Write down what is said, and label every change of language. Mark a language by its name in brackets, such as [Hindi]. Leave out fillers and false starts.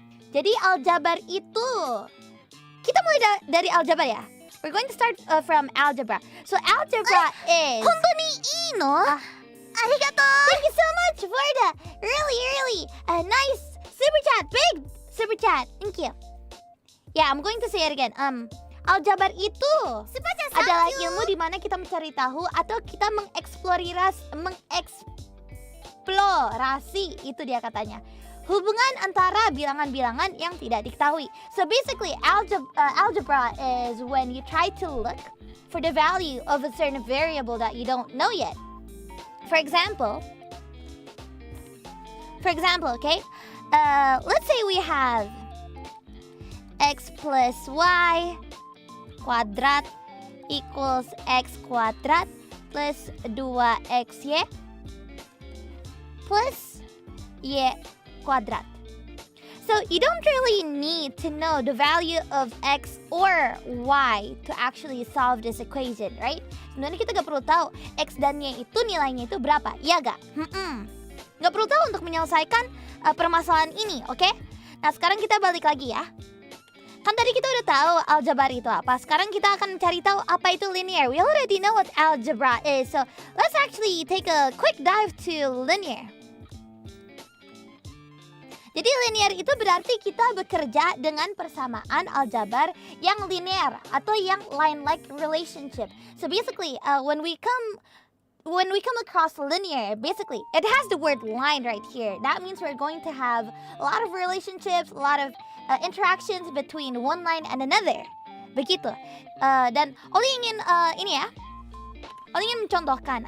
[Indonesian] Jadi aljabar itu, kita mulai dari aljabar ya. [English] We're going to start from algebra. So algebra is. [Japanese] 本当にいいの?ありがとう. [English] Thank you so much for the really nice super chat, big super chat. Thank you. Yeah, I'm going to say it again. [Indonesian] Aljabar itu adalah ilmu di mana kita mencari tahu atau kita mengeksplorasi, itu dia katanya, hubungan antara bilangan-bilangan yang tidak diketahui. [English] So basically, algebra is when you try to look for the value of a certain variable that you don't know yet. For example, okay? Let's say we have x plus y kuadrat equals x kuadrat plus 2xy plus y quadrat. So you don't really need to know the value of x or y to actually solve this equation, right? [Indonesian] Sebenarnya kita gak perlu tahu x dan y itu nilainya itu berapa, ya gak? Gak perlu tahu untuk menyelesaikan permasalahan ini, oke? Nah sekarang kita balik lagi ya. Kan tadi kita udah tahu aljabar itu apa. Sekarang kita akan cari tahu apa itu linear. [English] We already know what algebra is. So let's actually take a quick dive to linear. [Indonesian] Jadi linear itu berarti kita bekerja dengan persamaan aljabar yang linear atau yang line-like relationship. [English] So basically, when we come across linear, basically it has the word line right here. That means we're going to have a lot of relationships, a lot of interactions between one line and another. Begitu. [Indonesian] Dan Ollie ingin Ollie ingin mencontohkan.